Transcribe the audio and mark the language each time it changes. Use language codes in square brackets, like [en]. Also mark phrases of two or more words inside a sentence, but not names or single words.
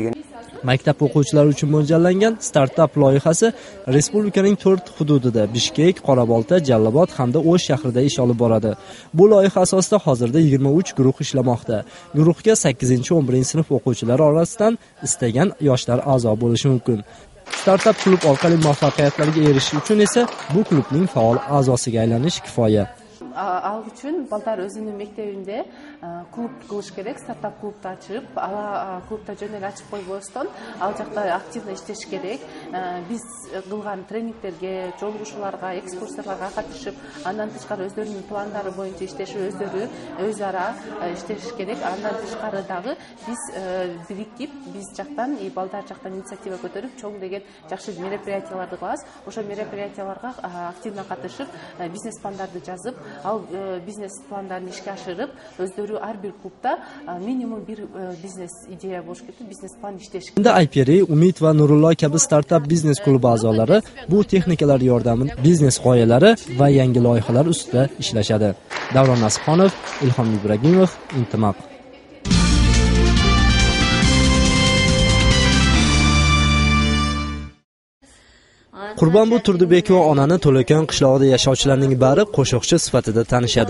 [uz] Maktab o'quvchilari uchun mo'ljallangan startup loyihasi respublikaning 4 hududida Bishkek, Qorabolta, Jallobod hamda O'sh shahrida ish olib boradi. Bu loyiha asosida hozirda 23 guruh ishlamoqda. Guruhga 8-11-sinf o'quvchilari orasidan istagan yoshlar a'zo bo'lishi mumkin. Startup klub orqali muvaffaqiyatlarga erishish uchun esa bu klubning faol a'zosiga aylanish kifoya. [ky] Ал үчүн балдар өзүнүн мектебинде клуб кылыш керек, стартап клубду ачып, клубда жөн эле ачып койбостон, ал жакта активно иштеш керек. Биз кылган тренингтерге, жолугушууларга, экскурсияларга катышып, андан тышкары өздөрүнүн пландары боюнча иштешип, өз ара иштеш керек. Андан тышкары дагы биз бириктип, биз жактан, балдар жактан инициатива көтөрүп, чоң деген жакшы мероприятияларды кылабыз. Ошо мероприятияларга активно катышып, бизнес пландарды жазып, ал бизнес пландарын ишке ашырып, өздөрү ар бир клубда минимум бир бизнес идея болуш керек, бизнес план иштеш керек. [uz] Endi Ayperi, Umid va Nurullo kabi startup biznes klubi a'zolari bu texnikalar yordamida biznes g'oyalari va yangi loyihalar ustida ishlashadi. Davron Nasibxonov, Ilhom Ibragimov, Intimoq. Qurbon bu Turdibekova onani To'lakon qishlog'ida yashovchilarning bari qo'shiqchi sifatida tanishadi.